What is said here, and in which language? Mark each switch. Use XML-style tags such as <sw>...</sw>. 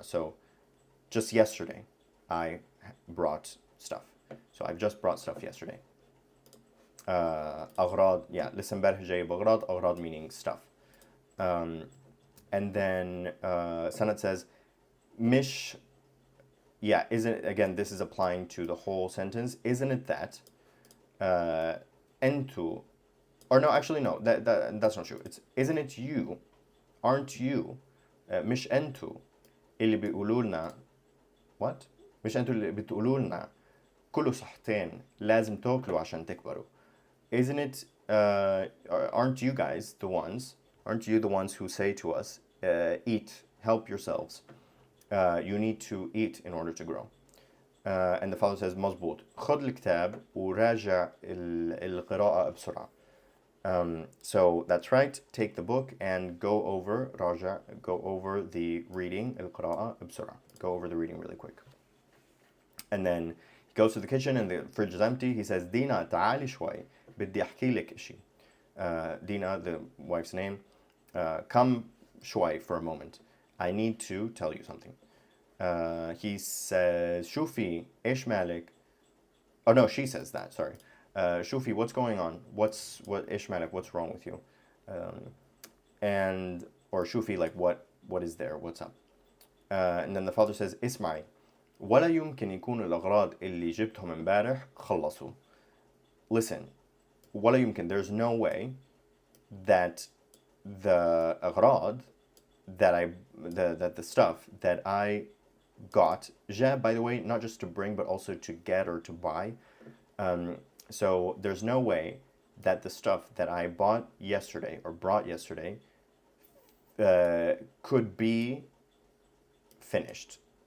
<en>So just yesterday, I brought stuff. So I've just brought stuff yesterday.</en> <ar>أغراض, yeah, لسه امبارح جاي بأغراض, أغراض</ar> <en>meaning stuff. And then Sanat says, مش, yeah, isn't it, again, this is applying to the whole sentence. Isn't it that أنتو, or no, actually no, that's not true. It's, isn't it you, aren't you,</en> <ar>مش أنتو اللي بيقولوا لنا,</ar> <en>what?</en> <ar>مش أنتو اللي بتقولوا لنا كلوا صحتين لازم تاكلوا عشان تكبروا.</ar> <en>Isn't it, aren't you guys the ones, aren't you the ones who say to us, eat, help yourselves, you need to eat in order to grow. And the father says,</en> <ar>مظبوط, خذ الكتاب وراجع القراءة بسرعة.</ar> <en>So that's right, take the book and go over, راجع, go over the reading,</en> <ar>القراءة بسرعة,</ar> <en>go over the reading really quick. And then he goes to the kitchen and the fridge is empty.</en> <ar>He says, دينا تعالي شوي, بدي أحكي لك إشي.</ar> <en>Dina, the wife's name, come شوي for a moment. I need to tell you something.</en> <ar>He says, شوفي إيش مالك.</ar> <en>Oh no, she says that, sorry. شوفي, what's going on? What</en> <ar>إيش مالك,</ar> <en>what's wrong with you? And, or شوفي, like what is there, what's up? And then the father says,</en> <ar>اسمعي, ولا يمكن يكون الأغراض اللي جبتهم امبارح خلصوا.</ar> <en>Listen,</en> <ar>ولا يمكن,</ar> <en>there's no way that the أغراض that the stuff that I got, جاب, by the way, not just to bring but also to get or to buy. So there's no way that the stuff that I bought yesterday or brought yesterday could be finished.</en>